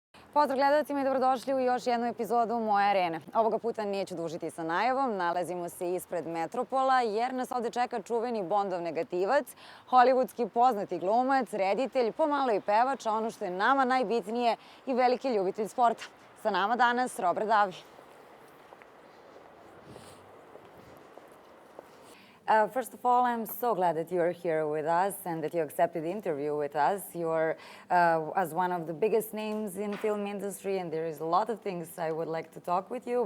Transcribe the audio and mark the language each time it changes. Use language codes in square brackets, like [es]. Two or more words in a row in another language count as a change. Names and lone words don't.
[sr] Pozdrav gledalcima i dobrodošli u još jednu epizodu Moje arene. Ovoga puta neću dužiti sa najavom, nalazimo se ispred Metropola jer nas ovde čeka čuveni Bondov negativac, hollywoodski poznati glumac, reditelj, pomalo i pevač, a ono što je nama najbitnije i veliki ljubitelj sporta. Sa nama danas Robert Davi. [en] First of all, I'm so glad that you're here with us and that you accepted the interview with us. You're as one of the biggest names in film industry, and there is a lot of things I would like to talk with you.